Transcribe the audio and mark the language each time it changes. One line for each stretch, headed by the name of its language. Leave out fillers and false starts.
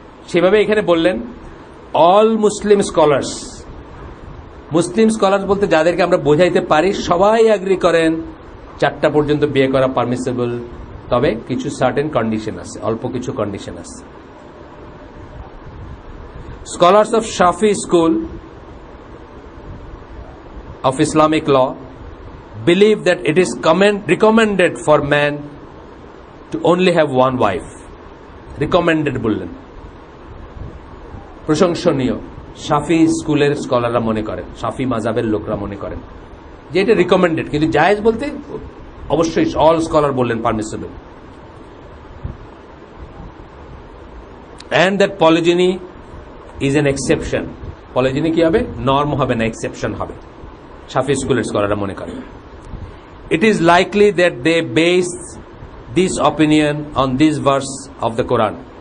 Bangla: সেভাবে এখানে বললেন অল মুসলিম স্কলার্স, মুসলিম স্কলার্স বলতে যাদেরকে আমরা বোঝাইতে পারি, সবাই এগ্রি করেন 4টা পর্যন্ত বিয়ে করা পারমিসেবল, তবে কিছু সার্টেন কন্ডিশন আছে, অল্প কিছু কন্ডিশন আছে।
English: Scholars of Shafi school of Islamic law believe that it is recommended for man to only have one wife.
Bangla: Recommended বললেন, প্রশংসনীয়। শাফি স্কুলের স্কলাররা মনে করেন, শাফি মাযহাবের লোকরা মনে করেন যে এটা রিকমেন্ডেড, কিন্তু জায়েজ বলতে অবশ্যই অল স্কলার বললেন permissible.
English: and that polygyny is an exception.
Bangla: polygyny কি হবে? নর্ম হবে না, এক্সেপশন হবে, শাফি স্কুলের স্কলাররা মনে করেন।
English: It is likely that they base this opinion on this verse of the Quran.